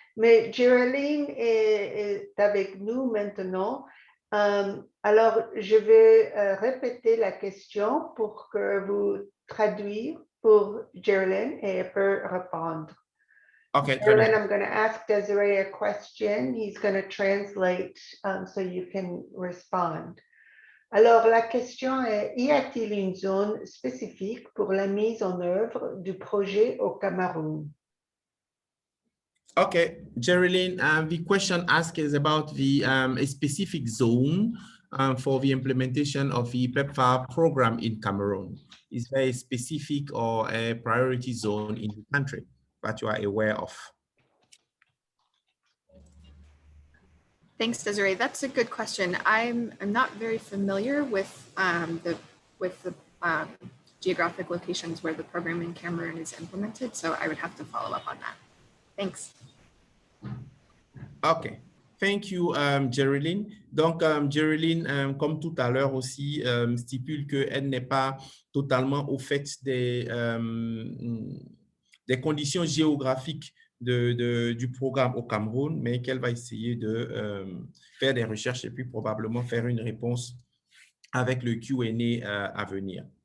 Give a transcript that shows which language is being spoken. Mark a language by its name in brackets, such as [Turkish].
[French] Mais Geraldine est avec nous maintenant. Alors, je vais répéter la question pour que vous traduisiez pour Geraldine et elle peut répondre. [English] Okay, Geraldine, I'm going to ask Desiree a question. He's going to translate so you can respond. Alors, la question est, y a-t-il une zone spécifique pour la mise en œuvre du projet au Cameroun? Okay, Geraldine, the question asked is about a specific zone for the implementation of the PEPFAR program in Cameroon. Is there a specific or a priority zone in the country that you are aware of? Thanks, Desiree. That's a good question. I'm not very familiar with the geographic locations where the program in Cameroon is implemented, so I would have to follow up on that. Thanks. OK. Thank you, Geraldine. [French] Donc, Geraldine, comme tout à l'heure aussi, stipule qu'elle n'est pas totalement au fait des conditions géographiques du programme au Cameroun, mais qu'elle va essayer de faire des recherches et puis probablement faire une réponse avec le Q&A à venir.